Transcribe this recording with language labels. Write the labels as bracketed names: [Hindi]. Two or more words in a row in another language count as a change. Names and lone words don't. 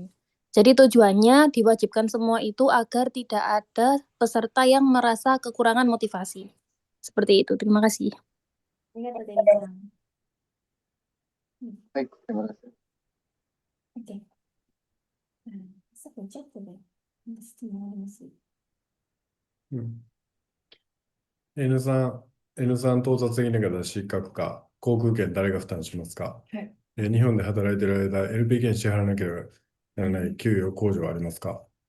[Indonesian] Jadi tujuannya diwajibkan semua itu agar tidak ada peserta yang merasa kekurangan motivasi. Seperti itu. Terima kasih. Ingat Tata-san. Baik, terima kasih. Oke. [Japanese] さっき言っちゃったね。なんか質問あります。うん。N さん、N さん到達できなかったら失格か、航空券誰が負担しますか？はい。日本で働いている間、LPK に支払わなければならない給与控除はありますか？